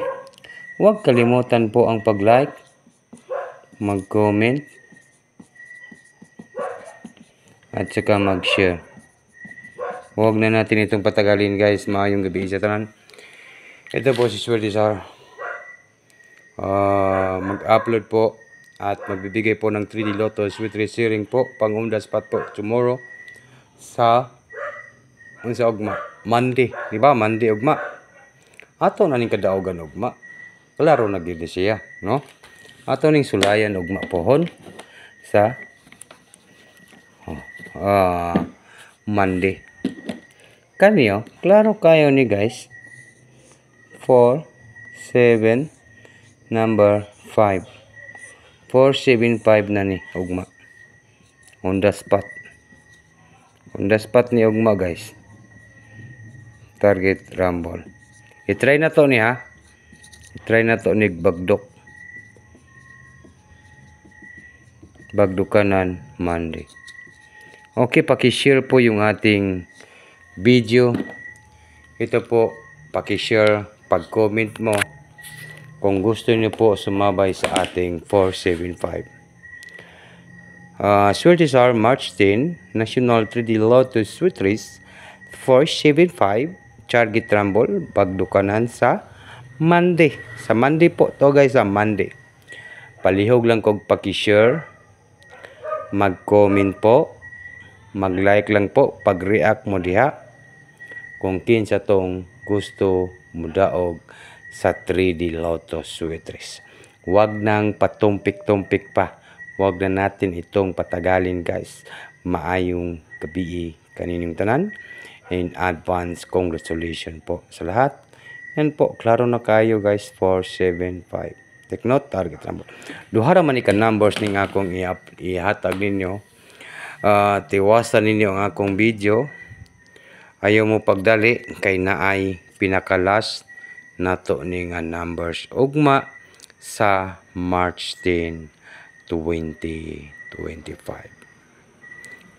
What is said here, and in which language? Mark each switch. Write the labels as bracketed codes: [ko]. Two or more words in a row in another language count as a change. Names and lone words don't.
[tl] Huwag kalimutan po ang pag-like, mag-comment, at saka mag-share. Huwag na natin itong patagalin guys. [ceb] Maayong gabi sa tanan. Ito po si Swerte Sar. [tl] Mag-upload po at magbibigay po ng 3D Lotto Sweet Race Hearing po. [ceb] Pang- [en] on the spot [ceb] po tomorrow sa ugma. Monday. Diba? Monday ugma. Ato na ning kadaugan ugma. Klaro na gid siya, no? Ato ning sulayan ugma pohon sa Monday. Kaniyo, klaro kayo ni guys. 4, 7, number 5. 475 na ni ugma. [en] On the spot. On the spot [ceb] ni ugma guys. [en] Target rumble. [ceb] I-try na to ni ha. I-try na to ni bagdok. Bagdukanan Monday. [tl] Okay, paki-share po yung ating video. Ito po, paki-share, pag-comment mo kung gusto niyo po sumabay sa ating 475. [en] Swerte Sar, March 10, National 3D Lotto Sweet Race 475, target rumble, bagdukanan sa Monday. [tl] Sa Monday po to guys, sa Monday. [ceb] Palihog lang kog paki-share, mag-comment po, mag-like lang po, pag-react mo diha kung kinsa tong gusto mo daog sa 3D Lotto Sweet Race. [tl] Huwag nang patumpik-tumpik pa. Huwag na natin itong patagalin guys. [ceb] Maayong gabi kaninyong tanan. [en] In advance, [tl] congratulations po sa lahat. Yan po, klaro na kayo guys, 475. [en] Take note, target number. [ceb] Duha ra man ika numbers ning akong ihatag ninyo. Tiwasan ninyo ang akong video. Ayaw mo pagdali kay naay pinakalas nato ning numbers ugma sa March 10, 2025.